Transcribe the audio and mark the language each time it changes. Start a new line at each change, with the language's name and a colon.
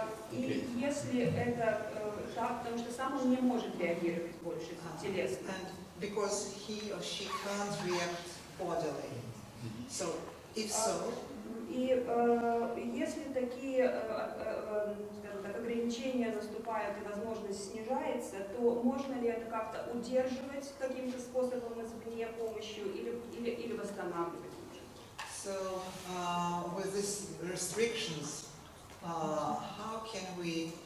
Russian: И если это так, потому что сам он не может реагировать больше телесно.
English: And because he or she can't react bodily. So, if so,
Russian: И если такие, скажем так, ограничения наступают и возможность снижается, то можно ли это как-то удерживать каким-то способом извне помощью или восстанавливать?
English: So, with these restrictions, how can we